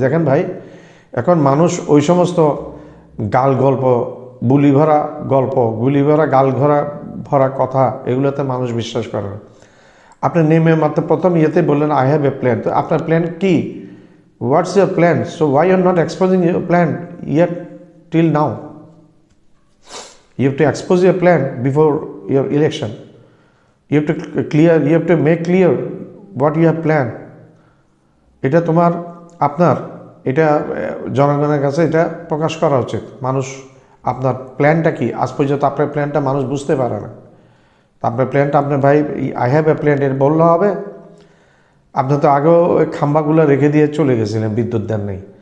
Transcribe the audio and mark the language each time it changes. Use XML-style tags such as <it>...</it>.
<bn>দেখেন ভাই, এখন মানুষ ওই সমস্ত গাল গল্প, গুলি ভরা গাল ভরা কথা, এগুলোতে মানুষ বিশ্বাস করে না। আপনি নেমে মাত্র প্রথম ইয়েতে বললেন</bn> <en>I have a plan.</en> <bn>তো আপনার প্ল্যান কি?</bn> <en>What's your plan? So why you are not exposing your plan yet till now? You have to expose your plan before your election. You have to make clear what you have planned.</en> <bn>এটা আপনার এটা জনগণের কাছে এটা প্রকাশ করা উচিত। মানুষ আপনার প্ল্যানটা কি, আজ পর্যন্ত আপনার প্ল্যানটা মানুষ বুঝতে পারে না। আপনার প্ল্যানটা আপনার ভাই</bn> <en>I have a plan</en> <bn>এর বললে হবে? আপনি তো আগেও ওই খাম্বাগুলো রেখে দিয়ে চলে গেছিলেন, বিদ্যুৎ দেন নেই।</bn>